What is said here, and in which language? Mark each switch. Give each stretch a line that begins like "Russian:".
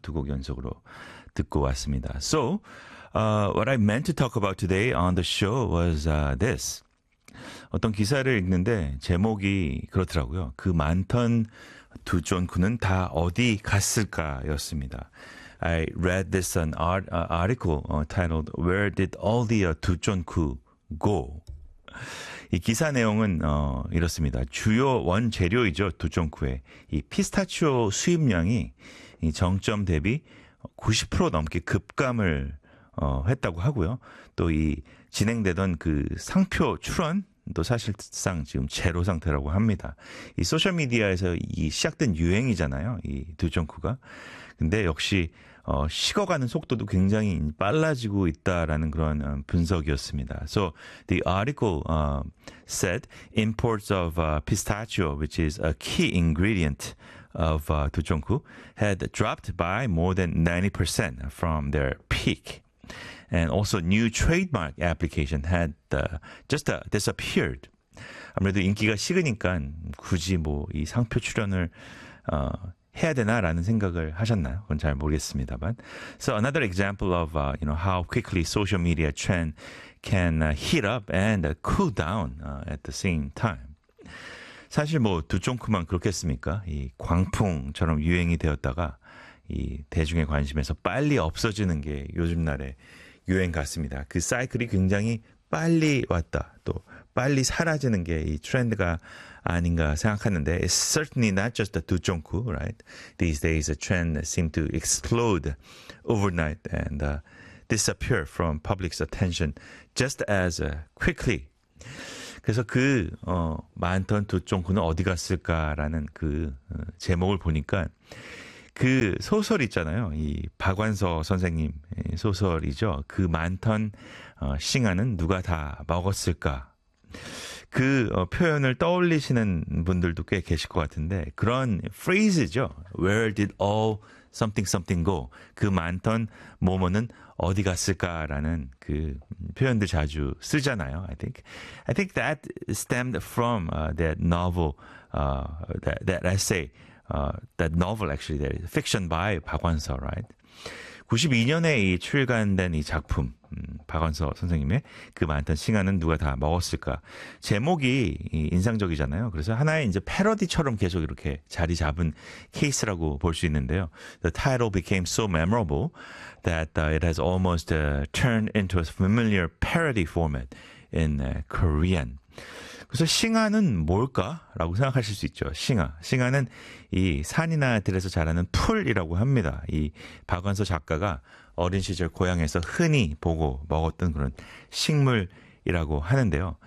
Korean: 두 곡 연속으로 듣고 왔습니다.
English: So, what I meant to talk about today on the show was this.
Korean: 어떤 기사를 읽는데 제목이 그렇더라고요. 그 많던 두 존크는 다 어디 갔을까? 였습니다.
English: I read this an article titled Where Did All the 두 존크 Go?
Korean: 이 기사 내용은 이렇습니다. 주요 원재료이죠. 두 존크의 이 피스타치오 수입량이 이 정점 대비 90% 넘게 급감을 했다고 하고요. 또 이 진행되던 그 상표 출원 또 사실상 지금 제로 상태라고 합니다. 이 소셜미디어에서 이 시작된 유행이잖아요. 이 두 존크가. 근데 역시 식어가는 속도도 굉장히 빨라지고 있다라는 그런 분석이었습니다.
English: So the article said imports of pistachio, which is a key ingredient of 두 존크, had dropped by more than 90% from their peak. And also new trademark application had just disappeared.
Korean: 아무래도 인기가 식으니까 굳이 뭐 이 상표 출연을 해야 되나라는 생각을 하셨나요? 그건 잘 모르겠습니다만.
English: So another example of you know how quickly social media trend can heat up and cool down at the same time.
Korean: 사실 뭐 두 존크만 그렇겠습니까? 이 광풍처럼 유행이 되었다가 이 대중의 관심에서 빨리 없어지는 게 요즘날에 유행 같습니다. 그 사이클이 굉장히 빨리 왔다. 또 빨리 사라지는 게 이 트렌드가 아닌가 생각하는데
English: It's certainly not just the 두 존크, right? These days the trend seems to explode overnight and disappear from public's attention just as quickly.
Korean: 그래서 그 많던 두 존크는 어디 갔을까라는 그 제목을 보니까 그 소설 있잖아요. 이 박완서 선생님 소설이죠. 그 많던 싱어는 누가 다 먹었을까? 그 표현을 떠올리시는 분들도 꽤 계실 것 같은데 그런 phrase죠.
English: Where did all something something go?
Korean: 그 많던 뭐뭐는 어디 갔을까라는 그 표현들 자주 쓰잖아요.
English: I think that stemmed from that novel that essay. That novel actually, that fiction by 박완서, right?
Korean: 92년에 이 출간된 이 작품, 박완서 선생님의 그 많던 싱어는 누가 다 먹었을까? 제목이 인상적이잖아요. 그래서 하나의 이제 패러디처럼 계속 이렇게 자리 잡은 케이스라고 볼 수 있는데요.
English: The title became so memorable that it has almost turned into a familiar parody format in Korean.
Korean: 그래서 싱어는 뭘까라고 생각하실 수 있죠. 싱어는 이 산이나 들에서 자라는 풀이라고 합니다. 이 박완서 작가가 어린 시절 고향에서 흔히 보고 먹었던 그런 식물이라고 하는데요.